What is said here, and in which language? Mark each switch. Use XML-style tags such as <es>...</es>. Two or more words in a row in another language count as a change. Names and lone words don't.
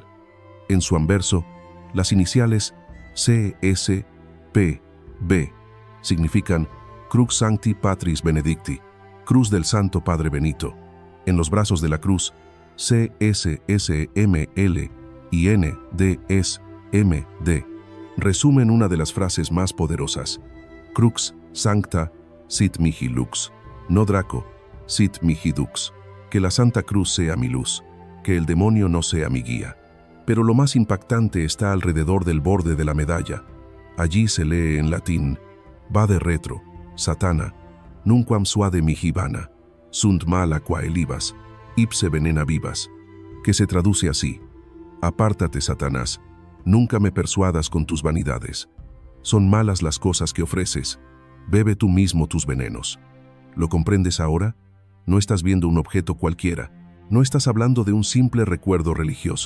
<es>En su anverso, las iniciales CSPB significan</es> <la>Crux Sancti Patris Benedicti,</la> <es>Cruz del Santo Padre Benito. En los brazos de la cruz, CSSML y NDSMD resumen una de las frases más poderosas:</es> <la>Crux Sancta Sit Mihi Lux, no Draco, Sit Mihi Dux.</la> <es>Que la Santa Cruz sea mi luz, que el demonio no sea mi guía. Pero lo más impactante está alrededor del borde de la medalla. Allí se lee en latín: Vade retro, Satana, nunquam suade mihi vana, sunt mala qua elibas, ipse venena vivas, que se traduce así: apártate, Satanás, nunca me persuadas con tus vanidades. Son malas las cosas que ofreces, bebe tú mismo tus venenos. ¿Lo comprendes ahora? No estás viendo un objeto cualquiera, no estás hablando de un simple recuerdo religioso.</es>